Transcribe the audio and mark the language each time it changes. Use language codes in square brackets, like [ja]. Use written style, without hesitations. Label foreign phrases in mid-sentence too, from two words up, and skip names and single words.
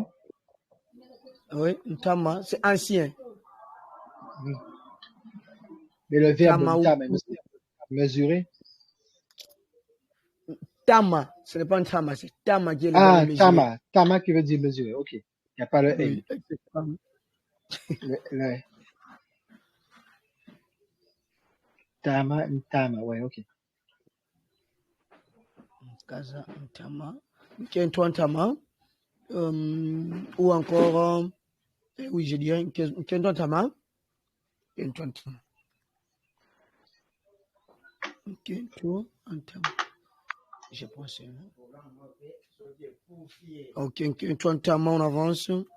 [fr] Oui, Ntama, c'est ancien. Mais le verbe Tama ou ntama, mesurer. Tama, ce n'est pas un Tama, c'est Tama qui est le Ah, verbe mesurer. tama qui veut dire mesurer. Ok. Il n'y a pas le N. Oui, ex-femme. Tama, ntama, ouais, ok. [kg] Kaza Ntama. Kento Ntama. [fr] Ou encore, oui, je dirais [kg] Kento Ntama. Kento Ntama. Kento Ntama. [fr] Je pense. Ok, [kg] Kento Ntama, [fr] on avance.